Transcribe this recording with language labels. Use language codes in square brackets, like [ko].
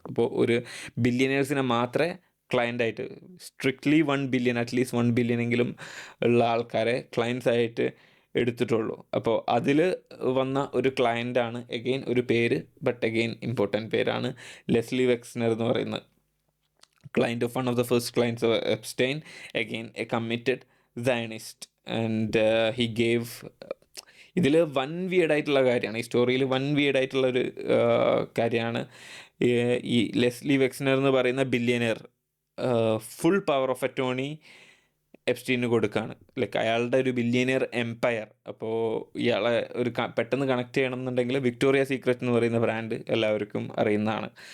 [ml] അപ്പോൾ ഒരു ബില്യനേഴ്സിനെ മാത്രമേ ക്ലയൻ്റായിട്ട്, സ്ട്രിക്ട്ലി 1 billion, അറ്റ്ലീസ്റ്റ് 1 billion എങ്കിലും ഉള്ള ആൾക്കാരെ ക്ലയൻസ് ആയിട്ട് എടുത്തിട്ടുള്ളൂ. അപ്പോൾ അതിൽ വന്ന ഒരു ക്ലയൻ്റാണ് എഗെയിൻ ഒരു പേര്, ബട്ട് എഗെയിൻ ഇമ്പോർട്ടൻറ്റ് പേരാണ്, ലെസ്ലി വെക്സ്നർ എന്ന് പറയുന്നത്. [en] Client of one of the first clients of Epstein, again a committed Zionist, and he gave [ml] ഇതിൽ വൺ വിയർഡ് ആയിട്ടുള്ള കാര്യമാണ്, ഈ സ്റ്റോറിയിൽ വൺ വിയർഡ് ആയിട്ടുള്ള ഒരു കാര്യമാണ്. ഈ ലെസ്ലി വെക്സ്നർ എന്ന് പറയുന്ന billionaire full power of attorney എപ്സ്റ്റീന് കൊടുക്കുകയാണ്. ലൈക്ക് അയാളുടെ ഒരു ബില്യനിയർ എംപയർ. അപ്പോൾ ഇയാളെ ഒരു പെട്ടെന്ന് കണക്ട് ചെയ്യണമെന്നുണ്ടെങ്കിൽ വിക്ടോറിയ സീക്രറ്റ് എന്ന് പറയുന്ന ബ്രാൻഡ് എല്ലാവർക്കും അറിയുന്നതാണ്.